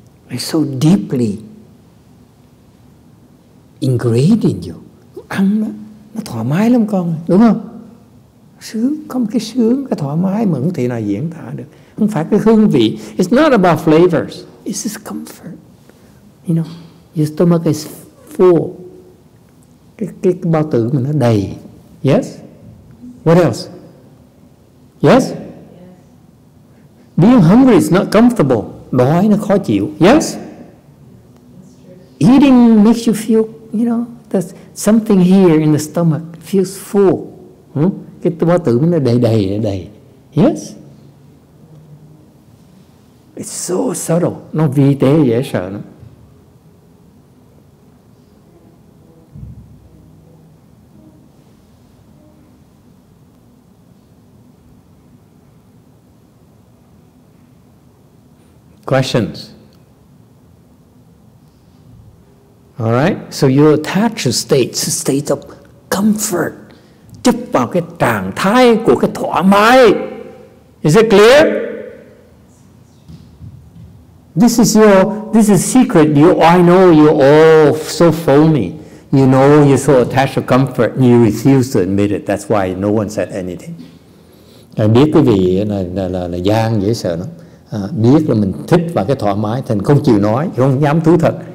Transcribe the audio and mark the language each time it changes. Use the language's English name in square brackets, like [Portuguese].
[English] It's so deeply ingrained in you. [Vietnamese] Ăn nó thoải mái lắm con, đúng không? Sướng, có một cái sướng, cái thoải mái mà không thể nào diễn tả được. Không phải cái hương vị. [English] It's not about flavors. It's just comfort. You know, your stomach is full. [Vietnamese] Cái bao tử mình nó đầy. [English] Yes? What else? Yes? Being hungry is not comfortable. [Vietnamese] Đói nó khó chịu. [English] Yes? Eating makes you feel, there's something here in the stomach feels full. [Vietnamese] Cái bao tử nó đầy. Yes? [English] It's so subtle. [Vietnamese] Nó vi tế dễ sợ lắm. [English] Questions? All right? So you're attached to states of comfort. Chấp vào cái trạng thái của cái thoải mái. Is it clear? This is secret. I know you're all so phony. You know you're so attached to comfort. You refuse to admit it. That's why no one said anything. [Vietnamese] Biết quý vị là gian dễ sợ lắm. Biết là mình thích vào cái thoải mái thành không chịu nói, không dám thú thật.